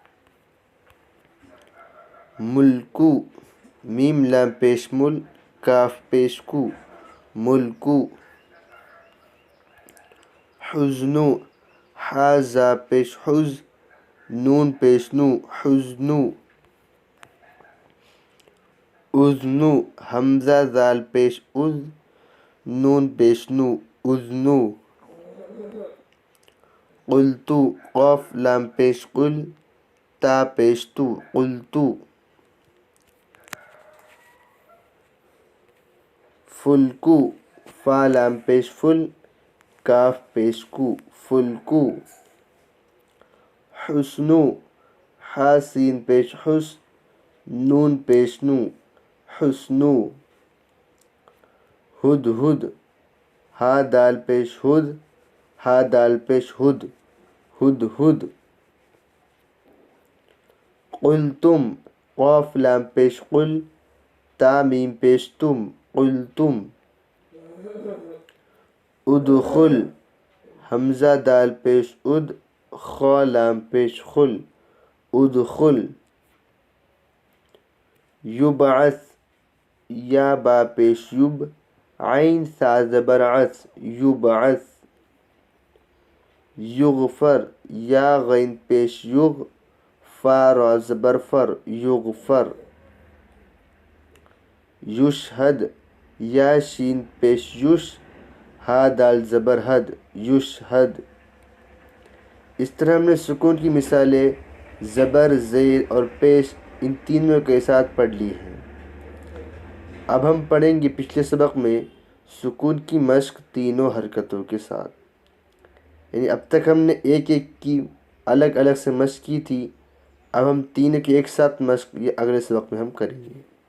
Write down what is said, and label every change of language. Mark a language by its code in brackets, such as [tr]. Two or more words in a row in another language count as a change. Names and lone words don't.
[ur] ملکو، میم لام پیش مل، کاف پیش کو، ملکو۔ حزنو، حا زا پیش حز، نون پیش نو، حزنو۔ اذنو، حمزہ زال پیش از، نون پیش نو، اذنو۔ قلتو، قاف لام پیش قل، تا پیش تو، قلتو۔ فلکو، فا لام پیش فل، کاف پیش کو، فلکو۔ حسنو، حا سین پیش حس، نون پیش نو، حسنو۔ ہد ہد، ہا دال پیش ہد، ہا دال پیش ہد، ہد ہد۔ قلتم، قاف لام پیش قل، تا میم پیش تم، قلتم۔ ادخل، حمزہ دال پیش اد، خا لام پیش خل، ادخل۔ یبعث، یا با پیش یب، عین سا زبر عث، یبعث۔ یغفر، یا غین پیش یغ، فا را زبر فر، یغفر۔ یشہد، یا شین پیش یش، ہا دال زبر حد، یشہد۔ اس طرح ہم نے سکون کی مثالیں زبر، زیر اور پیش ان تینوں کے ساتھ پڑھ لی ہیں۔ اب ہم پڑھیں گے پچھلے سبق میں سکون کی مشق تینوں حرکتوں کے ساتھ، یعنی اب تک ہم نے ایک ایک کی الگ الگ سے مشق کی تھی، اب ہم تینوں کی ایک ساتھ مشق یہ اگلے سبق میں ہم کریں گے۔